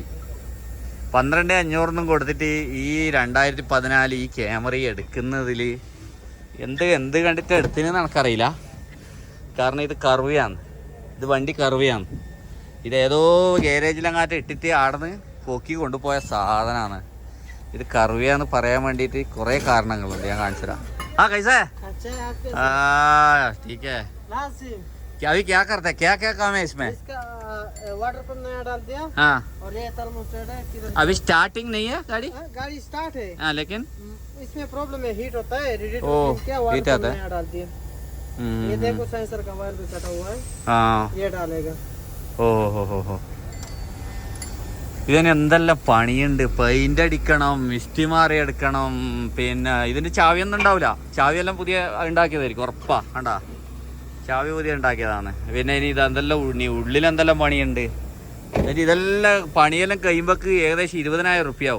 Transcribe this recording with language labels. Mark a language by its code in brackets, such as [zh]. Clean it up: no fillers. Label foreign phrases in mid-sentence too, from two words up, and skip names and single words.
[ml] 12,500 കൊടുത്തിട്ട് ഈ 2014 ഈ ക്യാമറ എടുക്കുന്നതിൽ എന്ത് കണ്ടിട്ട് എടുത്തതെന്ന് എനിക്കറിയില്ല. കാരണം ഇത് കർവിയാണ്. ഇത് വണ്ടി കർവിയാണ്. ഇതേതോ ഗാരേജിലങ്ങാട്ട് ഇട്ടിട്ട് ആടന്ന് പൊക്കി കൊണ്ടുപോയ സാധനമാണ്. ഇത് കർവിയാന്ന് പറയാൻ വേണ്ടിയിട്ട് കുറേ കാരണങ്ങളുണ്ട്. ഞാൻ കാണിച്ചു തരാം. ആ [hi] कैसे ठीक है. अभी क्या करते हैं, क्या क्या काम है इसमें? [en] water pump [hi] नया डाल दिया। हाँ, और ये थर्मोस्टेट है। अभी स्टार्टिंग नहीं है गाड़ी? गाड़ी स्टार्ट है। हाँ, लेकिन इसमें प्रॉब्लम है, हीट होता है। हीट आता है। नया डाल दिया। ये देखो सेंसर का वायर भी कटा हुआ है, हाँ ये डालेगा। [ml] ഓഹോ ഇതിന് എന്തെല്ലാം പണിയുണ്ട്. പെയിന്റ് അടിക്കണം, മിസ്റ്റി മാറി എടുക്കണം, പിന്നെ ഇതിന്റെ ചാവിയൊന്നും ഉണ്ടാവില്ല. ചാവിയെല്ലാം പുതിയ ഉണ്ടാക്കിയതായിരിക്കും ഉറപ്പാ. കണ്ടാ ചാവി പുതിയ ഉണ്ടാക്കിയതാണ്. പിന്നെ ഇനി ഇതെന്തെല്ലാം ഉള്ളിലെന്തെല്ലാം പണിയുണ്ട്. എന്നിട്ട് ഇതെല്ലാം പണിയെല്ലാം കഴിയുമ്പോൾക്ക് ഏകദേശം 20,000 റുപ്യാവും.